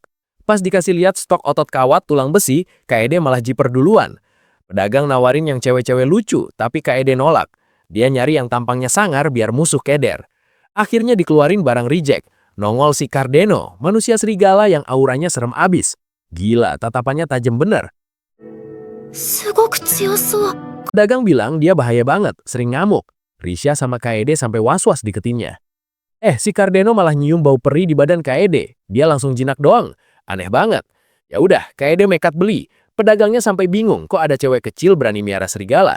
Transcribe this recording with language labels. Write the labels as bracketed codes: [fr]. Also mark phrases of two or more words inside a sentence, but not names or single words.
[id] Pas dikasih lihat stok otot kawat tulang besi, Kaede malah jiper duluan. Pedagang nawarin yang cewek-cewek lucu, tapi Kaede nolak. Dia nyari yang tampangnya sangar biar musuh keder. Akhirnya dikeluarin barang reject. Nongol si Cardeno, manusia serigala yang auranya serem abis. Gila, tatapannya tajam bener. [ja] すごく強そう。 [id] Pedagang bilang dia bahaya banget, sering ngamuk. Risha sama Kaede sampai was-was deketinnya. Si Cardeno malah nyium bau peri di badan Kaede. Dia langsung jinak doang. Aneh banget. Ya udah, Kaede nekat beli. Pedagangnya sampai bingung kok ada cewek kecil berani miara serigala.